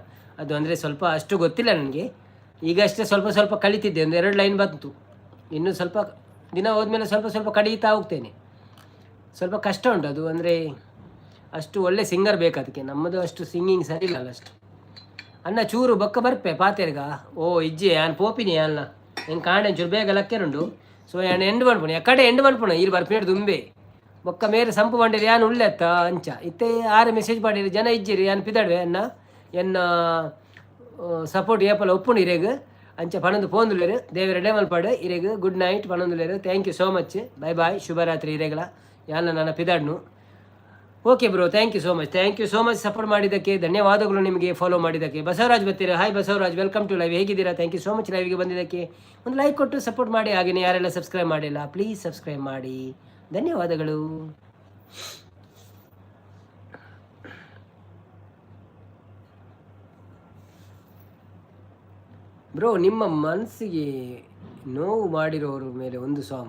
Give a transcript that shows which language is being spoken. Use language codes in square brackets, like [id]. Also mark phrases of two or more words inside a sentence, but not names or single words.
[kn] ಅದು ಅಂದರೆ ಸ್ವಲ್ಪ ಅಷ್ಟು ಗೊತ್ತಿಲ್ಲ ನನಗೆ. ಈಗಷ್ಟೇ ಸ್ವಲ್ಪ ಸ್ವಲ್ಪ ಕಲಿತಿದ್ದೆ. ಒಂದು 2 ಲೈನ್ ಬಂತು. ಇನ್ನೂ ಸ್ವಲ್ಪ ದಿನ ಹೋದ್ಮೇಲೆ ಸ್ವಲ್ಪ ಸ್ವಲ್ಪ ಕಳೀತಾ ಹೋಗ್ತೇನೆ. ಸ್ವಲ್ಪ ಕಷ್ಟ ಉಂಟು ಅದು. ಅಂದರೆ ಅಷ್ಟು ಒಳ್ಳೆ ಸಿಂಗರ್ ಬೇಕು ಅದಕ್ಕೆ. ನಮ್ಮದು ಅಷ್ಟು ಸಿಂಗಿಂಗ್ ಸರಿ ಇಲ್ಲ ಅಷ್ಟು. [tcy] ಅನ್ನ ಚೂರು ಬೊಕ್ಕ ಬರ್ಪೆ ಪಾತೆರ್ಗ. ಓ ಇಜ್ಜೆ ಯಾನ್ ಪೋಪಿನಿ ಅಲ್ಲ ಹೆಂಗೆ ಕಾಣೆ ಚೂರು ಬೇಗ ಲಕ್ಕೆರುಂಡು. ಸೊ ಯಾನ್ ಎಂಡು ಮನ್ಪುಣ ಎಕ್ಕಡೆ ಎಂಡು ಮನ್ಪುಣ ಇಲ್ಲಿ ಬರ್ಪೇಡು ದುಂಬೆ ಬೊಕ್ಕ ಮೇರೆ ಸಂಪು ಬಂಡಿರಿ ಯಾನ್ ಉಳ್ಳೆತ್ತ ಅಂಚ ಇತ್ತೆ 6 ಮೆಸೇಜ್ ಮಾಡಿರಿ ಜನ ಇಜ್ಜಿರಿ ಯಾನ್ ಪಿದಾಡ್ವೆ ಅನ್ನ ಎನ್ನ ಸಪೋರ್ಟ್ ಏಪಲ ಒಪ್ಪುಂಡು ಇರೇಗ ಅಂಚ ಪಣಂದು ಪೋಂದುಲೇರು ದೇವರ ಮಲ್ಪಾಡು ಇರೇಗ [en] good night [tcy] ಪಣಂದುಲೇರು. [en] thank you so much. bye bye, [tcy] ಶುಭರಾತ್ರಿ ಇರೇಗಲ ಯಾನ ನನ್ನ ಪಿದಾಡ್ನು. [en] okay bro, thank you so much. thank you so much [kn] ಸಪೋರ್ಟ್ ಮಾಡಿದ್ದಕ್ಕೆ. ಧನ್ಯವಾದಗಳು ನಿಮಗೆ ಫಾಲೋ ಮಾಡಿದ್ದಕ್ಕೆ. ಬಸವರಾಜ್ ಬರ್ತೀರಾ? ಹಾಯ್ ಬಸವರಾಜ್, [en] welcome to live. [kn] ಹೇಗಿದ್ದೀರಾ? [en] thank you so much [kn] ಲೈವ್ಗೆ ಬಂದಿದ್ದಕ್ಕೆ. ಒಂದು ಲೈಕ್ ಕೊಟ್ಟು ಸಪೋರ್ಟ್ ಮಾಡಿ. ಹಾಗೆಯೇ ಯಾರೆಲ್ಲ ಸಬ್ಸ್ಕ್ರೈಬ್ ಮಾಡಿಲ್ಲ ಪ್ಲೀಸ್ ಸಬ್ಸ್ಕ್ರೈಬ್ ಮಾಡಿ. ಧನ್ಯವಾದಗಳು. ಬ್ರೋ, ನಿಮ್ಮ ಮನಸ್ಸಿಗೆ ನೋವು ಮಾಡಿರೋರ ಮೇಲೆ ಒಂದು ಸಾಂಗ್.